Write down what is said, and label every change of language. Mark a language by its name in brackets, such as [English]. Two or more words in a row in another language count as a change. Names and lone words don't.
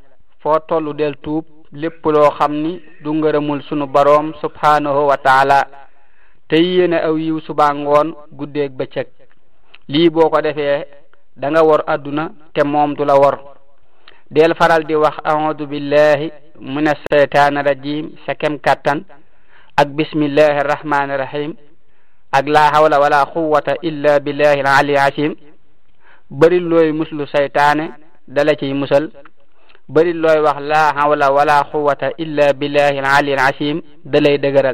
[Wolof] foo tollu del tuub lépp loo xam ni du ngërëmul sunu boroom [Arabic] سبحانه وتعالى, [Wolof] te yéene aw yiw suba ngoon guddeeg bëccëg. lii boo ko defee da nga wor adduna te moom du la wor. del faral di wax [Arabic] أعوذ بالله من الشيطان الرجيم [Wolof] sa kem kattan, ak [Arabic] بسم الله الرحمن الرحيم, ak لا حول ولا قوة إلا بالله العلي العظيم. [Wolof] bari looy muslu saytaane dala ciy musal. bari looy wax [Arabic] لا حول ولا قوة إلا بالله العلي العظيم [Wolof] dalay dëgëral.